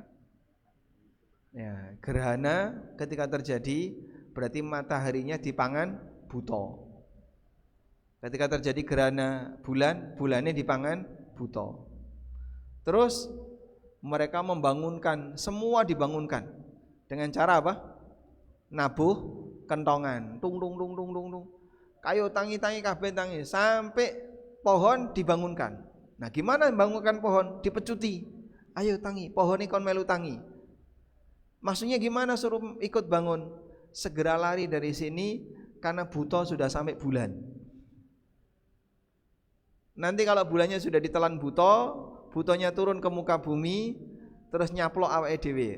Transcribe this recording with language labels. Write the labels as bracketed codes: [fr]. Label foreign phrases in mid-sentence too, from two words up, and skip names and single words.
[id] Ya, gerhana ketika terjadi berarti mataharinya [jv] dipangan buto. [id] Ketika terjadi gerhana bulan, bulannya [jv] dipangan buto. [id] Terus mereka membangunkan, semua dibangunkan dengan cara apa? [jv] Nabuh kentongan, tung tung tung tung tung tung. Kayu tangi-tangi kabeh tangi [id] sampai pohon dibangunkan. Nah, gimana membangunkan pohon? Dipecuti. [jv] Ayo tangi, pohon ikon melu tangi. [id] Maksudnya gimana suruh ikut bangun? Segera lari dari sini karena buto sudah sampai bulan. Nanti kalau bulannya sudah ditelan buto, butonya turun ke muka bumi, terus [jv] nyaplok awake dhewe.